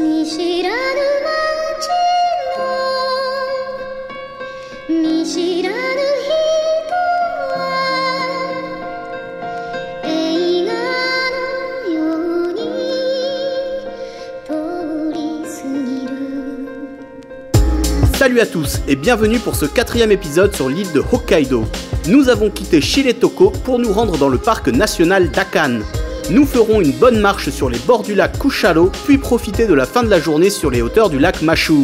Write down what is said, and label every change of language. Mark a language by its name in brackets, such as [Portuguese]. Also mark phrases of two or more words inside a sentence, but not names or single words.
[Japanese] 知らぬ街の見知らぬ人は映画のように通り過ぎる。 [French] Salut à tous et bienvenue pour ce 4e épisode sur l'île de Hokkaido. Nous avons quitté Shiretoko pour nous rendre dans le parc national d'Akan. Nous ferons une bonne marche sur les bords du lac Kushalo, puis profiter de la fin de la journée sur les hauteurs du lac Mashu.